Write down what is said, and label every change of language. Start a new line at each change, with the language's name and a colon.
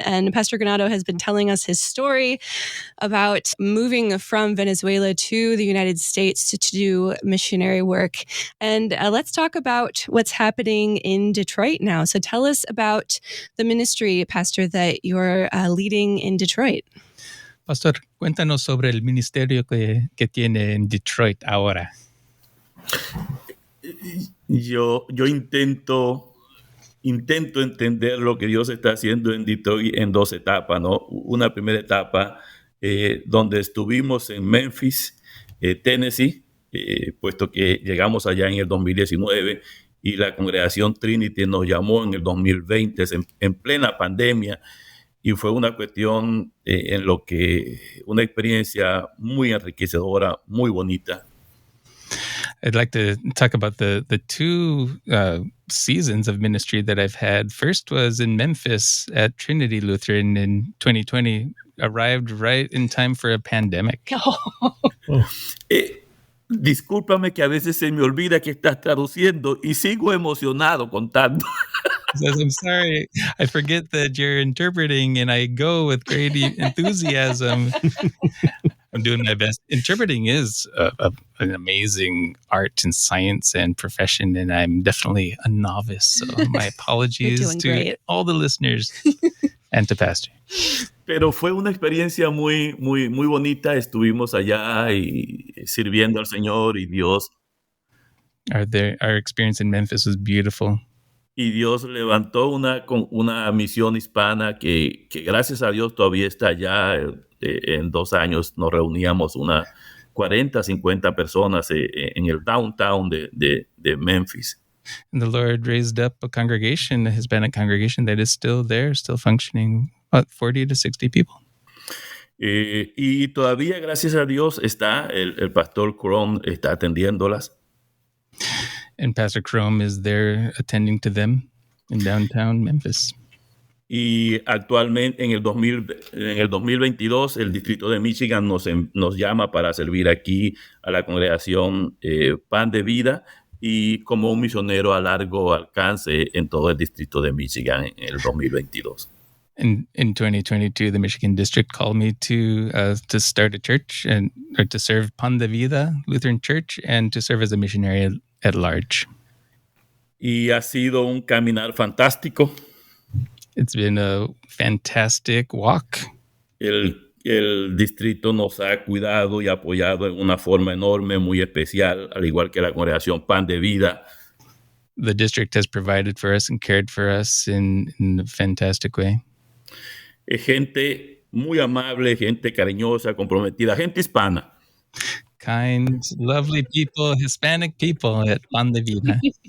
English: And Pastor Granado has been telling us his story about moving from Venezuela to the United States to do missionary work. And let's talk about what's happening in Detroit now. So tell us about the ministry, Pastor, that you're leading in Detroit.
Spanish: Pastor, cuéntanos sobre el ministerio que tiene en Detroit ahora. Yo intento entender lo que Dios está haciendo en Detroit en dos etapas, ¿no? Una primera etapa donde estuvimos en Memphis, Tennessee, puesto que llegamos allá en el 2019 y la congregación Trinity nos llamó en el 2020, en plena pandemia, y fue una cuestión en lo que una experiencia muy enriquecedora, muy bonita.
English: I'd like to talk about the two seasons of ministry that I've had. First was in Memphis at Trinity Lutheran in 2020. Arrived right in time for a pandemic.
Spanish: Discúlpame que a veces se me olvida que estás traduciendo y sigo emocionado contando.
English: Says, I'm sorry, I forget that you're interpreting, and I go with great enthusiasm. I'm doing my best. Interpreting is an amazing art and science and profession, and I'm definitely a novice. So my apologies to great. all the listeners and to Pastor.
Spanish: Pero fue una experiencia muy bonita. Estuvimos allá y sirviendo al Señor y Dios.
English: Our experience in Memphis was beautiful.
Spanish: Y Dios levantó una misión hispana que gracias a Dios todavía está allá. En 2 años nos reuníamos unas 40, 50 personas en el downtown de Memphis.
English: And the Lord raised up a congregation, a Hispanic congregation that is still there, still functioning, about 40 to 60 people.
Spanish: Y todavía, gracias a Dios, está el pastor Cron está atendiéndolas.
English: And Pastor Chrome is there attending to them in downtown Memphis.
Spanish: Y actualmente en el 2022 el Distrito de Michigan nos llama para servir aquí a la congregación Pan de Vida y como un misionero a largo alcance en todo el Distrito de Michigan en el 2022.
English: In 2022, the Michigan District called me to start a church or to serve Pan de Vida Lutheran Church and to serve as a missionary at large.
Spanish: Y ha sido un caminar fantástico.
English: It's been a fantastic walk.
Spanish: El distrito nos ha cuidado y apoyado en una forma enorme, muy especial, al igual que la congregación Pan de Vida.
English: The district has provided for us and cared for us in a fantastic way.
Spanish: Es gente muy amable, gente cariñosa, comprometida, gente hispana.
English: Kind, lovely people, Hispanic people at Pan de Vida.